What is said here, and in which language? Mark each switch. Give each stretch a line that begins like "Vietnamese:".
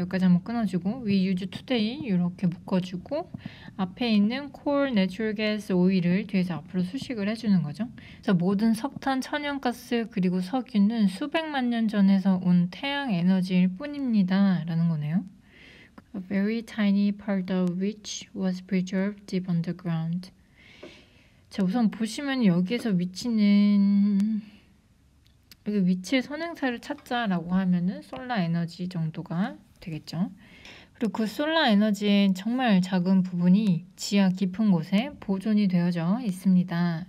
Korean: 여기까지 한번 끊어주고
English: we use today
Korean: 이렇게 묶어주고 앞에 있는 coal, natural gas, 오일을 뒤에서 앞으로 수식을 해주는 거죠. 그래서 모든 석탄, 천연가스 그리고 석유는 수백만 년 전에서 온 태양 에너지일 뿐입니다. 라는 거네요.
English: A very tiny part of which was preserved deep underground.
Korean: 자, 우선 보시면 여기에서 위치는 여기 위치의 선행사를 찾자라고 하면은 솔라 에너지 정도가 되겠죠. 그리고 그 솔라 에너지의 정말 작은 부분이 지하 깊은 곳에 보존이 되어져 있습니다.